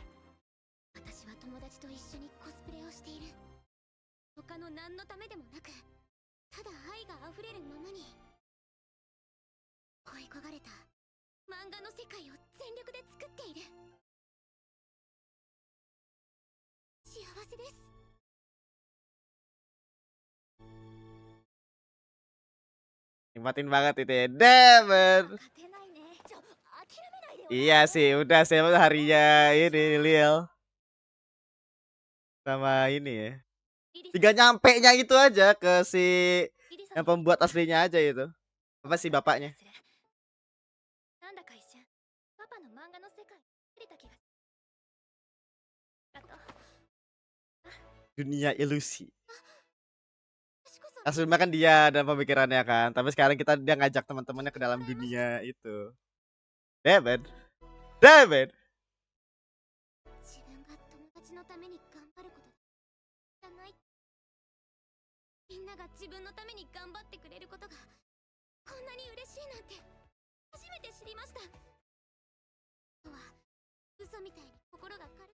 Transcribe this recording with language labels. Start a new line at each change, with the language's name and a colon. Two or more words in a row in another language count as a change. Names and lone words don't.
Japanese: 私は友達と一緒にコスプレをしている。他の何のためでもなく、ただ愛が溢れるままに。恋焦がれた漫画の世界を全力で作っている。幸せです。
Indonesian: Nikmatin banget itu ya.
English: Damn.
Japanese: 勝てないね。諦めないでよ。
Indonesian: Iya sih, udah sih emang harinya ini Lil sama ini ya. リリ Tinggal nyampe nya itu aja ke si リリさ yang ん pembuat aslinya aja itu. Apa sih bapaknya?
Japanese: なんだか一瞬パパの漫画の世界に入れた気がする。あと
Indonesian: Dunia ilusi.
Japanese: 私こそ
Indonesian: Aslinya kan dia dan pemikirannya kan, tapi sekarang dia ngajak teman-temannya ke dalam dunia itu. David. David.
Japanese: 自分が友達のために頑張ることじゃない。みんなが自分のために頑張ってくれることがこんなに嬉しいなんて初めて知りました。今日は嘘みたいに心が軽い。